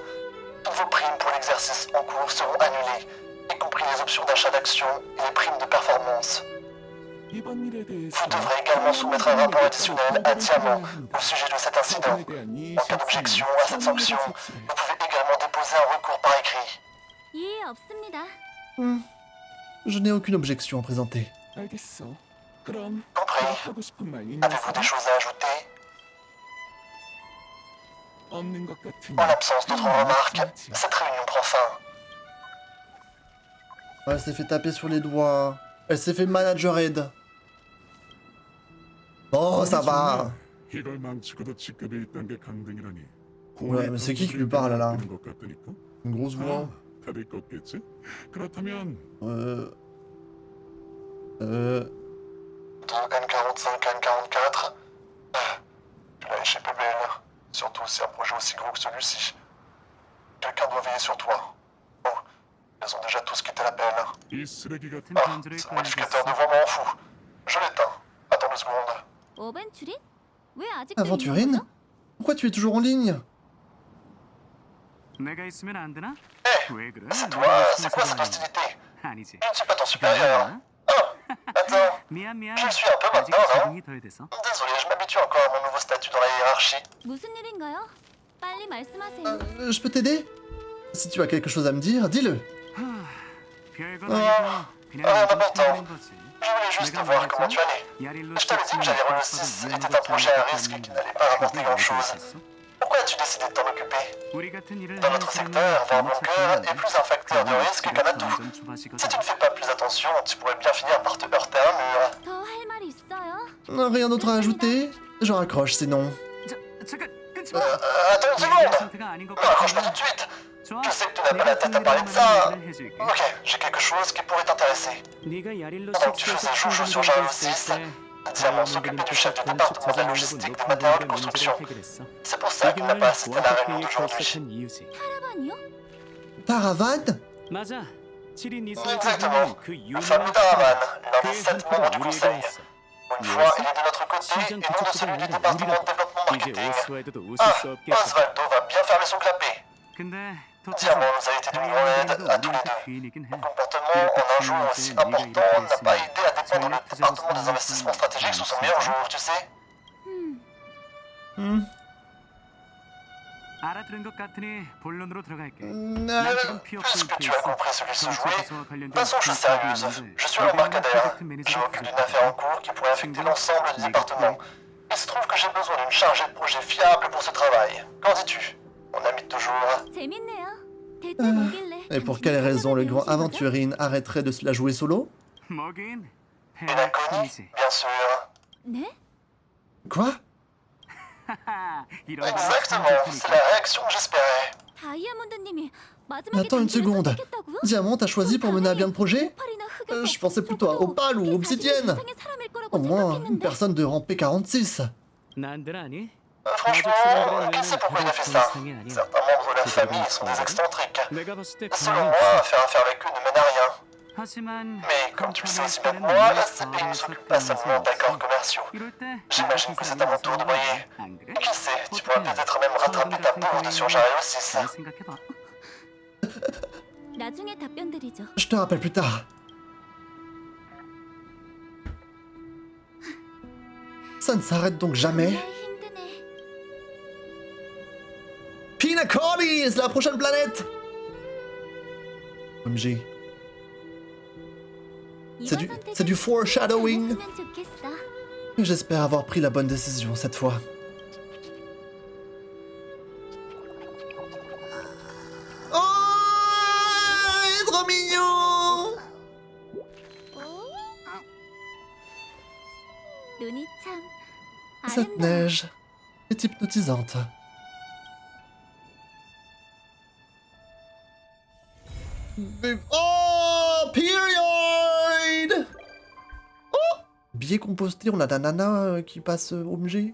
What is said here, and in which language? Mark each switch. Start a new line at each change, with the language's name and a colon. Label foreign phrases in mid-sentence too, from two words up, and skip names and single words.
French: Toutes vos primes pour l'exercice en cours seront annulées, y compris les options d'achat d'actions et les primes de performance. Vous devrez également soumettre un rapport additionnel à Diamant au sujet de cet incident. En cas d'objection à cette sanction, vous pouvez également déposer un recours par écrit.
Korean: 이해 없습니다.
French: Je n'ai aucune objection à présenter. Compris. Avez-vous des choses à ajouter? En l'absence d'autres remarques, cette réunion prend fin. Elle s'est fait taper sur les doigts. Elle s'est fait manager aide. Oh, ça va.
Korean: 이걸 망치고도 직급이 있던 게 강등이라니
French: Ouais, mais c'est qui lui parle là? Une grosse voix.
Korean: 다들 껐겠지? 그렇다면
French: N45, N44. Tu l'as échappé belle. Surtout si un projet aussi gros que celui-ci. Quelqu'un doit veiller sur toi. Oh, ils ont déjà tous quitté l'appel.
Korean: 이 쓰레기 같은
French: Ah,
Korean: 편지를
French: ce modificateur de
Korean: 꺼내겠어.
French: voix m'en fout. Je l'éteins. Attends 2 secondes.
Korean: 어벤츄린? 왜 아직도
French: Aventurine?
Korean: 있는 거죠?
French: Pourquoi tu es toujours en ligne?
Korean: 내가 있으면 안 되나?
French: Hé,
Korean: 왜 그래?
French: c'est
Korean: 내가
French: toi, c'est
Korean: 있으면
French: quoi cette
Korean: 소리하는
French: hostilité?
Korean: 거야. 아니지.
French: Je ne suis pas ton supérieur.
Korean: 미안.
French: Attends,
Korean: 미안.
French: je suis un peu
Korean: 아직
French: maintenant, non?
Korean: 적응이 덜 돼서.
French: Désolé, je m'habitue encore à mon nouveau statut dans la hiérarchie.
Korean: 무슨 일인가요? 빨리 말씀하세요.
French: Je peux t'aider? Si tu as quelque chose à me dire, dis-le.
Korean: 별건 아니고 그냥 아, 좀 맞다. 참는 거지.
French: Je voulais juste
Korean: 내가
French: voir comment tu allais. 야릴로 Je t'avais dit que j'allais rouler le 6 était un projet à risque qui n'allait pas rapporter grand-chose. Pourquoi as-tu décidé de t'en occuper?
Korean: 우리 같은 일을
French: Dans
Korean: 하는
French: notre
Korean: 사람은
French: secteur, voir
Korean: 너무
French: mon cœur est plus un facteur de risque qu'un atout.
Korean: 점점
French: Si
Korean: 좁아지거든.
French: tu ne fais pas plus attention, tu pourrais bien finir par te heurter à un mur.
Korean: 더 할 말 있어요?
French: Rien d'autre à ajouter? Je raccroche sinon.
Korean: 잠깐 끊지 마.
French: Attends une
Korean: 이런
French: seconde!
Korean: 상태가 아닌 것
French: Non, accroche pas tout
Korean: 같은데.
French: de suite!
Korean: 좋아.
French: Je sais que tu n'as pas la
Korean: 내가
French: tête à parler de ça.
Korean: 흥미로운 얘기를 해줄게.
French: Ok, j'ai quelque chose qui pourrait t'intéresser.
Korean: 네가 야릴로
French: Pendant que tu
Korean: 식스에서
French: faisais joujou sur
Korean: 충분히
French: Java
Korean: 공부했을
French: 6,
Korean: 때
French: Diamant s'occupait du chef du département de la logistique des matériaux de construction. C'est pour ça qu'il n'a pas assisté à la réunion d'aujourd'hui.
Korean: 이유지. 카라반이요?
French: Taravane?
Korean: 맞아. 7인
French: Exactement.
Korean: 그
French: Le fameux
Korean: 유명한
French: Taravane, l'un des
Korean: 그의
French: 7 membres du
Korean: 한표가
French: conseil.
Korean: 우리에게 왔어.
French: Une fois, il est de notre côté et
Korean: 시장
French: non de celui du
Korean: 그쪽보다
French: département
Korean: 아니라
French: de développement
Korean: 우리다. 이제
French: marketing.
Korean: 오스와이드도 웃을
French: Ah,
Korean: 수 없겠다.
French: Osvaldo va bien fermer son clapet.
Korean: 근데
French: Diamant nous a été d'une grande aide à tous les deux.
Korean: 귀인이긴 해.
French: Son comportement en un jour aussi important n'a pas aidé à défendre le département des investissements stratégiques sous son meilleur jour, tu sais.
Korean: 알아들은 것 같으니 본론으로 들어갈게.
French: Puisque tu as compris ce qu'il se jouait, passons aux choses sérieuses. Je suis l'embarcadère. Je m'occupe d'une affaire en cours qui pourrait affecter l'ensemble du département. Il se trouve que j'ai besoin d'une chargée de projet fiable pour ce travail. Qu'en dis-tu? Mon ami de toujours.
Korean: 재밌네요. 대체 뭐길래?
French: Et pour quelle raison le grand Aventurine arrêterait de se la jouer solo?
Korean: 뭐긴
French: Et la Connie, bien sûr.
Korean: 네?
French: Quoi?
Korean: 이런
French: Exactement, c'est la réaction que j'espérais.
Korean: 다이아몬드님이 마지막에
French: Attends une
Korean: 당신을
French: seconde.
Korean: 선택했다고요?
French: Diamant, t'as choisi pour mener à bien le projet?
Korean: 오팔이나 흑에서
French: Je pensais plutôt à
Korean: 적어도
French: Opal ou
Korean: 꽤
French: Obsidienne.
Korean: 사실 이상의 사람일 거라고
French: Au moins, une
Korean: 생각했는데.
French: personne de rang P46.
Korean: 난들 아니?
French: Franchement, qui sait pourquoi il a fait ça? Certains membres de la famille sont des excentriques.
Korean: 내가 봤을 때
French: Et selon
Korean: 가만히
French: moi,
Korean: 있어.
French: faire affaire avec eux ne mène à rien.
Korean: 하지만
French: Mais comme tu le sais aussi bien que
Korean: 컴퍼니
French: moi,
Korean: 때는
French: SCPI ne
Korean: 내가
French: s'occupe pas seulement d'accords commerciaux.
Korean: 이럴 때
French: J'imagine que c'est à mon tour de briller.
Korean: 안 그래?
French: Qui sait, tu pourrais peut-être même rattraper ta bourre de surcharge aussi.
Korean: 잘 생각해봐. 나중에 답변 드리죠.
French: Je te rappelle plus tard. Ça ne s'arrête donc jamais.
Korean: 정말 힘드네.
French: Pinacolis, la prochaine planète! OMG.
Korean: 이번
French: du
Korean: 선택은
French: foreshadowing.
Korean: 잘했으면 좋겠어.
French: J'espère avoir pris la bonne décision cette fois. Oh, il est trop mignon!
Korean: 눈이 참
French: Cette
Korean: 아름다워.
French: neige est hypnotisante. Oh, period! Oh! Billet composté, on a la nana qui passe OMG.